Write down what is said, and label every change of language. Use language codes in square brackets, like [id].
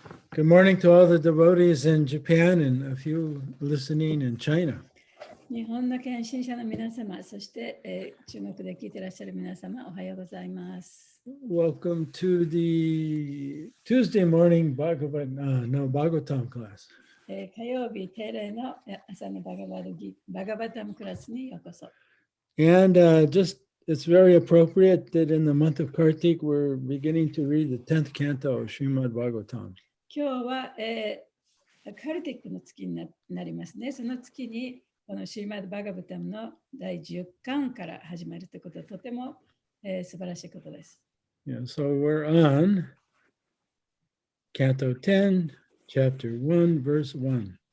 [en] Good morning to all the devotees in Japan and a few listening in China. [ja] 日本の献身者の皆様、そして、中国で聞いていらっしゃる皆様、おはようございます。 [en] Welcome to the Tuesday morning Bhagavatam class. [ja] 火曜日定例の朝のバガバタムクラスにようこそ。 [en] And it's very appropriate that in the month of Kartik we're beginning to read the 10th canto of Srimad Bhagavatam. [ja] 今日は、カルティックの月になりますね。その月にこのシーマド・バガバタムの第10巻から始まるということはとても、素晴らしいことです。 [en] Yeah, so we're on Canto 10, Chapter 1, Verse 1.